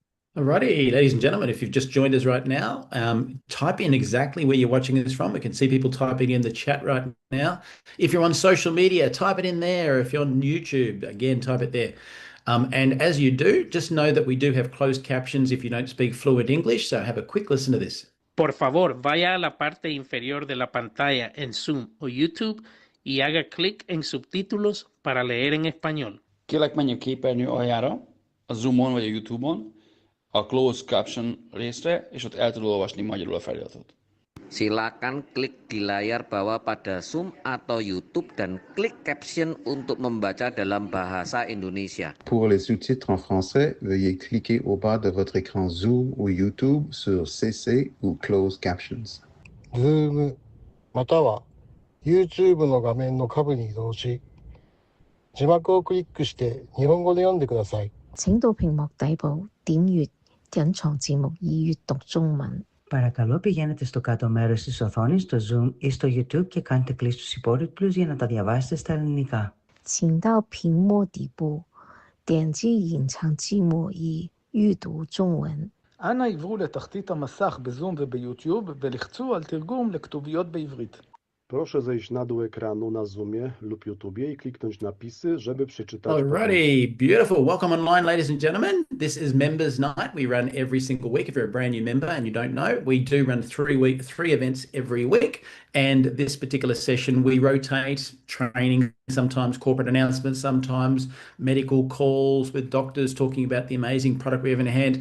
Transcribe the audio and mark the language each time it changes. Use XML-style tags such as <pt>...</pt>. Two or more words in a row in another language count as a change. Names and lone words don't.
<en>Alrighty, ladies and gentlemen, if you've just joined us right now, type in exactly where you're watching this from. We can see people typing in the chat right now. If you're on social media, type it in there. If you're on YouTube, again, type it there. And as you do, just know that we do have closed captions if you don't speak fluent English. So have a quick listen to this.</en> <es>Por favor, vaya a la parte inferior de la pantalla en Zoom o YouTube y haga clic en subtítulos para leer en español.</es> <hu>Kérlek menjünk képernyő aljára, a Zoomon vagy a YouTube-on, a</hu> <en>Closed Caption</en> <hu>részre, és ott el tudod olvasni magyarul a feliratot.</hu> <id>Silakan klik di layar bawah pada Zoom atau YouTube dan klik caption untuk membaca dalam bahasa Indonesia.</id> <fr>Pour les sous-titres en français, veuillez cliquer au bas de votre écran Zoom ou YouTube sur CC ou</fr> <en>Closed Captions.</en> <ja>Zoom または YouTube の画面の下部に移動し、字幕をクリックして日本語で読んでください。</ja> <zh>请到屏幕底部點閱隱藏字幕以閱讀中文.</zh> <el>Παρακαλώ πηγαίνετε στο κάτω μέρος της οθόνης, στο Zoom ή στο YouTube και κάντε κλικ στους υπότιτλους για να τα διαβάσετε στα ελληνικά.</el> <zh>请到屏幕底部点击隐藏字幕以阅读中文.</zh> <he>אנא עברו לתחתית המסך בזום וביוטיוב ולחצו על תרגום לכתוביות בעברית.</he> <pl>Proszę zejść na dół ekranu na Zoomie lub YouTubie i kliknąć napisy, żeby przeczytać.</pl> <en>Alrighty, beautiful. Welcome online, ladies and gentlemen. This is Members Night. We run every single week. If you're a brand new member and you don't know, we do run three events every week. And this particular session, we rotate training, sometimes corporate announcements, sometimes medical calls with doctors talking about the amazing product we have in hand.</en>